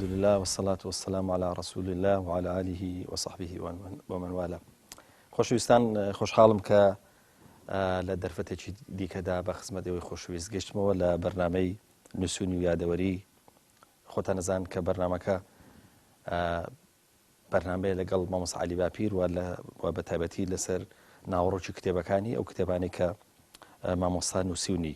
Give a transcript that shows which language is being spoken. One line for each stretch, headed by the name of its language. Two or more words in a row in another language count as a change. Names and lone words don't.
Arabic: الله والصلاة والسلام على رسول الله وعلى آله وصحبه ومن والاه.
Central Kurdish: خۆشەویستان خۆشحاڵم کە لە دەرفەتێکی دیکەدا بە خزمەتەوەی خۆشەویست گەشتمەوە لە بەرنامەی نووسینی و یادەوەری. خۆتان نەزان کە بەرنامەکە بەرنامەیە لەگەڵ مامۆستا عەلی باپیر و بە تایبەتی لەسەر ناوەڕۆکی کتێبەکانی ئەو کتێبانەی کە مامۆستا نووسیونی.